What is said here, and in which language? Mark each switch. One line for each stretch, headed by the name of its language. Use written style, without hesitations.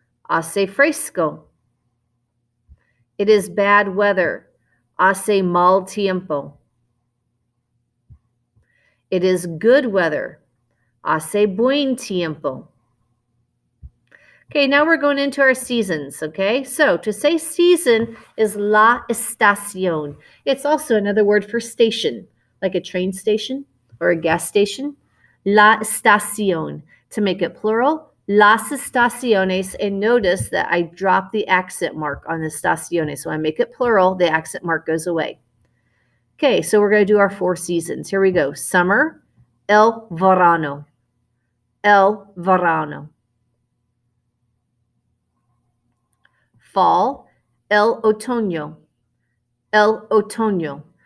Spanish: Hace fresco.
English: It is bad weather.
Spanish: Hace mal tiempo.
English: It is good weather.
Spanish: Hace buen tiempo.
English: Okay, now we're going into our seasons, okay? So to say season is la estación. It's also another word for station, like a train station or a gas station.
Spanish: La estación.
English: To make it plural,
Spanish: las estaciones.
English: And notice that I dropped the accent mark on the estaciones. So I make it plural, the accent mark goes away. Okay, so we're going to do our 4 seasons. Here we go. Summer,
Spanish: el verano. El verano.
English: Fall,
Spanish: el otoño. El otoño.